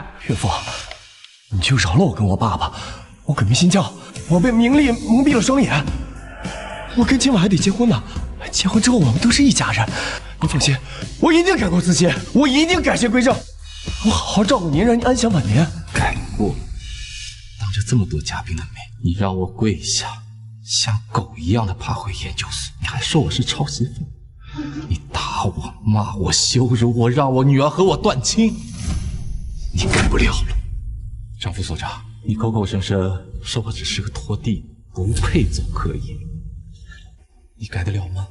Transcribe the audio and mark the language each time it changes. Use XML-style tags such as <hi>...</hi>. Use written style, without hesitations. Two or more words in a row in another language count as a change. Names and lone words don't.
<zh>岳父，你就饒了我跟我爸爸，我鬼迷心竅，我被名利蒙蔽了雙眼，我跟今晚還得結婚呢，結婚之後我們都是一家人。你放心，我一定改過自新，我一定改邪歸正，我好好照顧您，让您安享晚年。改过？当着这麼多嘉賓的面，你讓我跪下，像狗一樣的爬回研究所，你還說我是抄襲犯？你打我、罵我、羞辱我，讓我女兒和我斷親，你改不了了。張副所長，你口口聲聲說我只是個拖地，不配走科研，你改得了嗎？</zh>